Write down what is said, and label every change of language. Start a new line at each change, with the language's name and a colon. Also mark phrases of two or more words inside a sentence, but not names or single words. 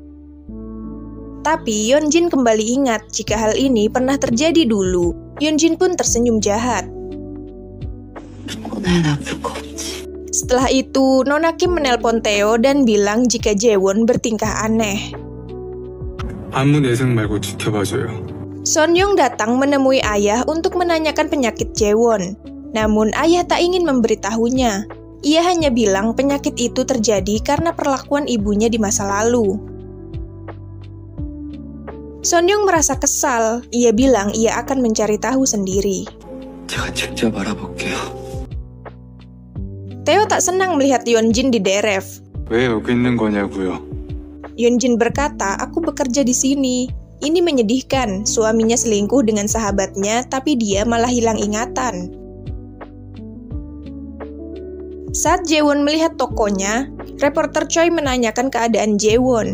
Indonesian: Tapi Yeonjin kembali ingat jika hal ini pernah terjadi dulu. Yeonjin pun tersenyum jahat. Setelah itu, Nona Kim menelpon Theo dan bilang jika Jaewon bertingkah aneh.
Korean: 아무 내색 말고 지켜봐줘요.
Indonesian: Sonyeong datang menemui ayah untuk menanyakan penyakit Jaewon. Namun ayah tak ingin memberitahunya. Ia hanya bilang penyakit itu terjadi karena perlakuan ibunya di masa lalu. Sonyeong merasa kesal. Ia bilang ia akan mencari tahu sendiri.
Korean: 제가 직접 알아볼게요.
Indonesian: Theo tak senang melihat Yeonjin dideref.
Korean: 왜 여기 있는 거냐고요?
Indonesian: Yeonjin berkata, "Aku bekerja di sini." Ini menyedihkan, suaminya selingkuh dengan sahabatnya, tapi dia malah hilang ingatan. Saat Jaewon melihat tokonya, reporter Choi menanyakan keadaan Jaewon.